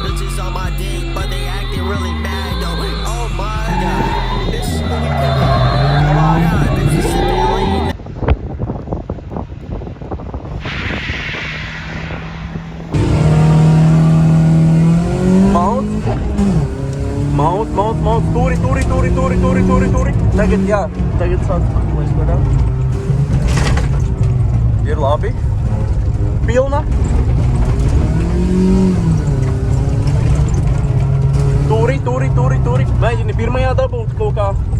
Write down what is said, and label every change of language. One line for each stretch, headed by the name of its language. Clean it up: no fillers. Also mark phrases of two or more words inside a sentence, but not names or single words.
English: Bitches on my dick, but they acting really mad though. Oh my god, bitch, oh my god, bitches sippin' lean.
Latvian: Mount, turi. Tagad, jā, tagad sāc paklēs vaļā. Ir labi. Pilna. Turi. Mēģini pirmajā dabūt kaut kā.